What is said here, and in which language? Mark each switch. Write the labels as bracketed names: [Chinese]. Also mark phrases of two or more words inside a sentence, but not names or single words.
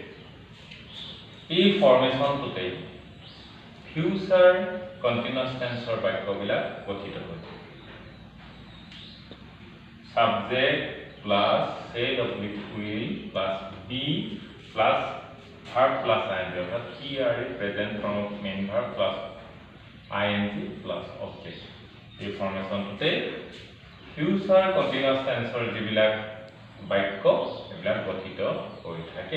[Assamese] এই ফৰ্মেশ্যনটোতে [English] future continuous tense [Assamese] বাক্যবিলাক গঠিত হৈছে। [English] subject plus shall oblique will plus be plus verb plus ing অর্থাৎ he are present form of main verb plus ing plus object। [Assamese] এই ফৰ্মেশ্যনটোতে [English] future continuous tense [Assamese] যিবিলাক বাক্য এইবিলাক গঠিত হৈ থাকে।